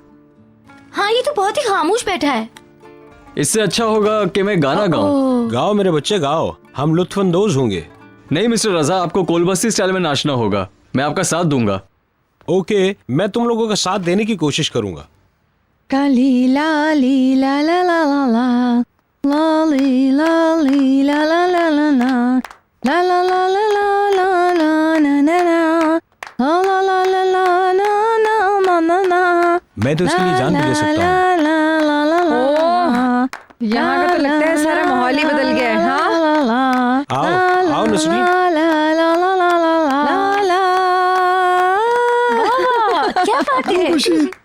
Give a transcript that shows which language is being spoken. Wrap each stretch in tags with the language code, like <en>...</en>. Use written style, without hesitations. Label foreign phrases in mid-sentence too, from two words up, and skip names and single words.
<hi>हाँ, ये तो बहुत ही खामोश बैठा है। इससे अच्छा होगा कि मैं गाना गाऊं। गाओ मेरे बच्चे, गाओ, हम लुत्फानंदोज होंगे। नहीं मिस्टर रजा, आपको कोलबस्ती स्टाइल में नाचना होगा। मैं आपका साथ दूंगा। ओके, मैं तुम लोगों का साथ देने की कोशिश करूंगा। काली लाली ला ला ला ला ला लाली लाली ला ला ला ला ला ला ला ला ला ला ला ला ना ना ना ला ला ला ला ना ना ना ना। मैं तो इसके लिए जान भी दे सकता हूँ। यहाँ का तो लगता है सारा माहौल ही बदल गया है। हाँ, आओ आओ नसरीन। क्या बात है।</hi>